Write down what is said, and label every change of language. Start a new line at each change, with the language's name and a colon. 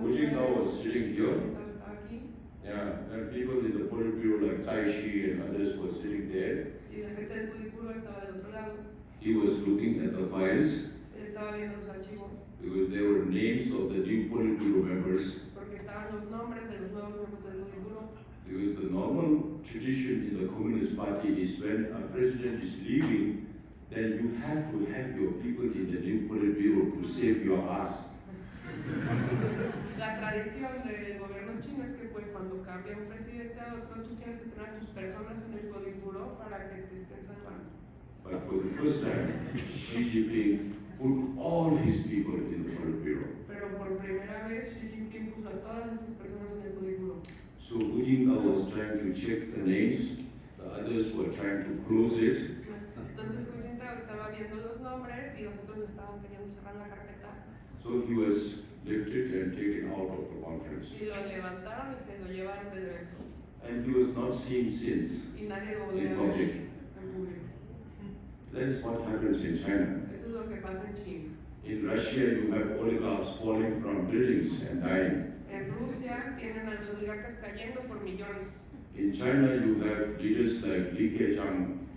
English: Hu Jintao was sitting here.
Spanish: Jintao estaba aquí
English: Yeah, and people in the Politburo like Tsai Shi and others were sitting there.
Spanish: y la gente del Politburo estaba del otro lado.
English: He was looking at the files
Spanish: Él estaba viendo los archivos
English: because there were names of the new Politburo members.
Spanish: porque estaban los nombres de los nuevos miembros del Politburo.
English: Because the normal tradition in the Communist Party is when a president is leaving, then you have to have your people in the new Politburo to save your ass.
Spanish: La tradición del gobierno chino es que pues cuando cambia un presidente a otro tú tienes que tener a tus personas en el Politburo para que te estén salvando.
English: But for the first time, Xi Jinping put all his people in the Politburo.
Spanish: Pero por primera vez Xi Jinping puso a todas estas personas en el Politburo.
English: So Hu Jintao was trying to check the names, the others were trying to close it.
Spanish: Entonces Hu Jintao estaba viendo los nombres y los otros estaban queriendo cerrar la carpeta.
English: So he was lifted and taken out of the conference.
Spanish: Y lo levantaron y se lo llevaron del evento.
English: And he was not seen since
Spanish: Y nadie lo volvió
English: in
Spanish: a ver
English: public.
Spanish: en público.
English: That is what happens in China.
Spanish: Eso es lo que pasa en China.
English: In Russia, you have oligarchs falling from buildings and dying.
Spanish: En Rusia tienen a los oligarcas cayendo por millones.
English: In China, you have leaders like Li Keqiang